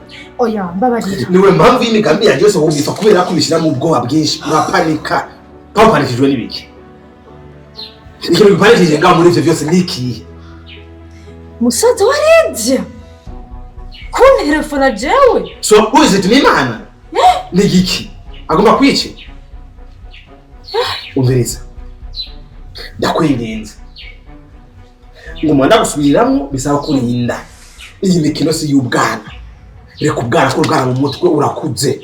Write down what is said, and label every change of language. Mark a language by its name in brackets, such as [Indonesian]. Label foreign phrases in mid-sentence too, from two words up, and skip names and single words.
[Rundi] Oya mbabarira. Niwe mpamvu y'imigambi yanjye yose wumva kubera ko bishyira mu bwoba bwinshi urapanika. Panikijwe n'ibiki. Ikintu gipanikije ngaho muri ivyo byose niki. Musaza wa Lydia. Kumbe telefona jewe. [English] So who is it [Rundi] ni mana? Nigiki. Agomba kwici. Umviriza. Ndakwinginze. Ngoma ndagusubiramo bisaba kurinda. Iyi mikino si y'ubwana. Reka ubwana ko ubwana mu mutwe urakuze.